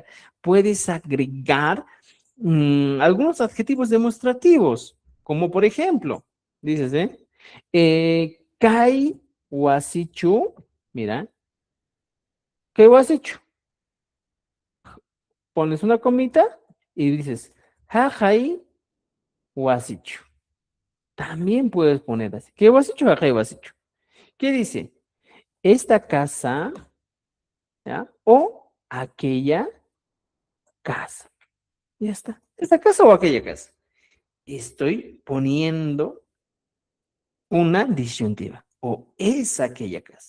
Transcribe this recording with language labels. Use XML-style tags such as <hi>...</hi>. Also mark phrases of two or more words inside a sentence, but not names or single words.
<es>Puedes agregar algunos adjetivos demostrativos, como por ejemplo, dices,</es> <qu>kai wasichu,</qu> <es>mira,</es> <qu>kai wasichu,</qu> <es>pones una comita y dices,</es> <qu>jajai wasichu.</qu> <es>También puedes poner así,</es> <qu>kai wasichu, jajai wasichu.</qu> <es>¿Qué dice? Esta casa, ¿ya? O aquella casa. Ya está. ¿Esta casa o aquella casa? Estoy poniendo una disyuntiva. O es aquella casa.</es>